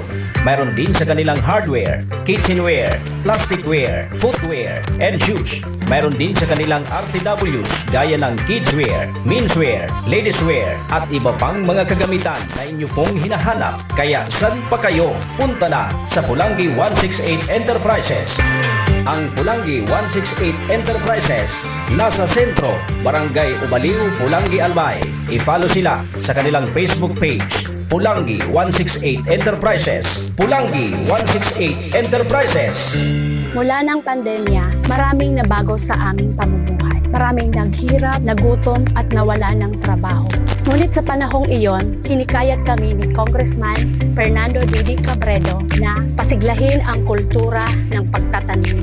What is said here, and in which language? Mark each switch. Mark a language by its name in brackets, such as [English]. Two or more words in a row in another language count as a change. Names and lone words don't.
[Filipino] Mayroon din sa kanilang [English] hardware, kitchenware, plasticware, footwear, and shoes. [Filipino] Mayroon din sa kanilang RTWs gaya ng [English] kidswear, menswear, ladieswear, [Filipino] at iba pang mga kagamitan na inyo pong hinahanap. Kaya saan pa kayo? Punta na sa Pulangi 168 Enterprises. Ang Pulangi 168 Enterprises nasa sentro, Barangay Ubaliw, Pulangi, Albay. I-follow sila sa kanilang Facebook page, Pulangi 168 Enterprises. Pulangi 168 Enterprises. Mula ng pandemya, maraming nabago sa aming pamumuhay. Maraming naghirap, nagutom at nawala ng trabaho. Ngunit sa panahong iyon, hinikayat kami ni Congressman Fernando Didi Cabredo na pasiglahin ang kultura ng pagtatanim.